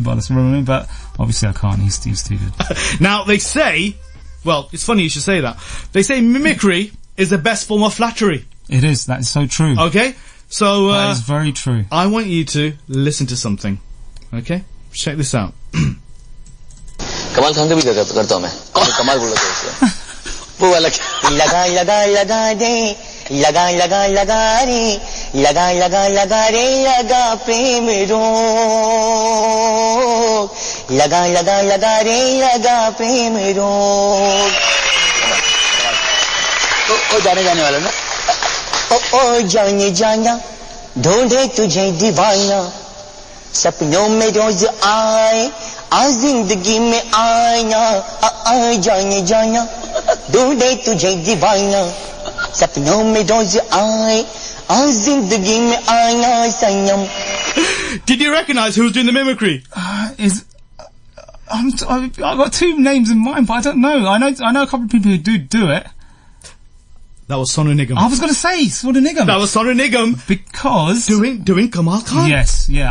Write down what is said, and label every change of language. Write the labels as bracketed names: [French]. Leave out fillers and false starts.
[English] Balasubramanian, but obviously I can't. He's too good. Now, they say, well, it's funny you should say that. They say mimicry is the best form of flattery. It is. That is so true. Okay? So, that is very true. I want you to listen to something. Okay? Check this out. [Hindi] कमाल खान का भी करता हूँ मैं कमाल बोला था उसको वो वाला लगा लगा लगा दे लगा लगा लगा रे लगा लगा लगा रे लगा प्रेम रोग लगा लगा लगा रे लगा प्रेम रोग ओ जाने जाने वाला ना ओ जाने जाना ढूंढे तुझे दीवाना सपनों में रोज आए आ जिंदगी में आना आ जाने जाना ढूंढे तुझे दीवाना सपनों में रोज आए आ जिंदगी में आना संयम. [English] Did you recognize who was doing the mimicry? I've got two names in mind, but I don't know. I know a couple of people who do it. That was Sonu Nigam. I was going to say Sonu Nigam. That was Sonu Nigam. Because doing Kamaal Khan? Yes, yeah.